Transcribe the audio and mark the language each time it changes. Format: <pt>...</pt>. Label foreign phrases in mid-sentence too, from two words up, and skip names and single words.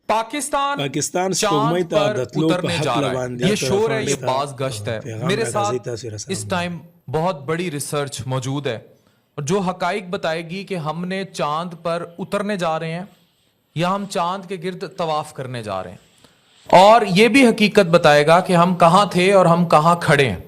<ps>پاکستان سپوږمۍ ته د تلو په هکله باندې</ps> <ur>یہ شور ہے، یہ باز گشت ہے. میرے ساتھ اس ٹائم بہت بڑی ریسرچ موجود ہے اور جو حقائق بتائے گی کہ ہم نے چاند پر اترنے جا رہے ہیں یا ہم چاند کے گرد طواف کرنے جا رہے ہیں، اور یہ بھی حقیقت بتائے گا کہ ہم کہاں تھے اور ہم کہاں کھڑے ہیں.</ur>